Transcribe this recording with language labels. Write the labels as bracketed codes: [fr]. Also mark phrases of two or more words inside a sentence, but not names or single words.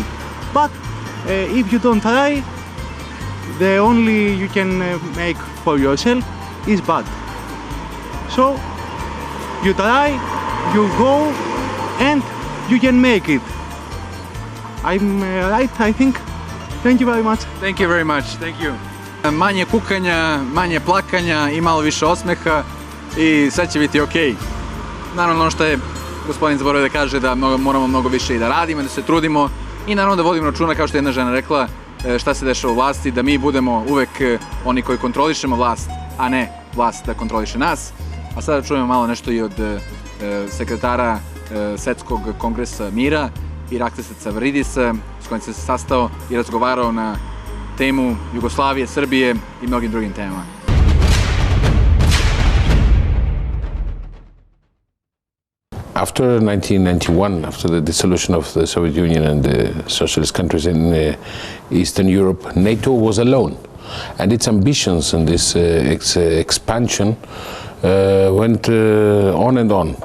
[en] But if you don't try, the only you can make for yourself is bad. So you try, you go, and you can make it. I'm right, I think. Thank you very much. Thank you very much. Thank you. [sr] Manje kukanja, manje plakanja i malo više osmeha i sve će biti okej. Naravno, ono što je gospodin zaboravio da kaže, da moramo mnogo više i da radimo, da se trudimo i naravno da vodimo računa, kao što je jedna žena rekla, šta se dešava u vlasti, da mi budemo uvek oni koji kontrolišemo vlast, a ne vlast da kontroliše nas. A sada čujemo malo nešto i od sekretara Svetskog kongresa mira Iraklisa Cavridisa, s kojim se sastao i razgovarao na temu Jugoslavije, Srbije i mnogim drugim temama. [en] After 1991, after the dissolution of the Soviet Union and the socialist countries in Eastern Europe, NATO was alone. And its ambitions and this expansion went on and on.